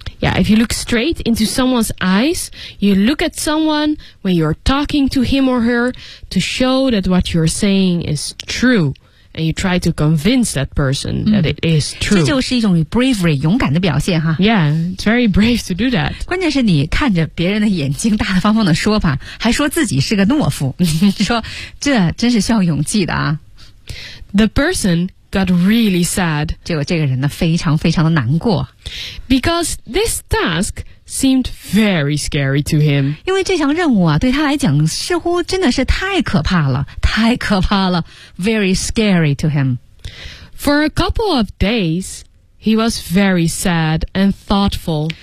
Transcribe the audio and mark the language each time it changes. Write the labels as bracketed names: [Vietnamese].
[English] Yeah, if you look straight into someone's eyes, you look at someone when you're talking to him or her to show that what you're saying is true, and you try to convince that person that it is true. [Chinese] 这就是一种 bravery 勇敢的表现哈。 [English] Yeah, it's very brave to do that. [Chinese] 关键是你看着别人的眼睛大大方方的说吧，还说自己是个懦夫，说这真是需要勇气的啊。 [English] The person. Got really sad. [Chinese] 结果这个人呢，非常非常的难过。 [English] Because this task seemed very scary to him. [Chinese] 因为这项任务啊，对他来讲似乎真的是太可怕了，太可怕了。 [English] Very scary to him. For a couple of days, he was very sad and thoughtful.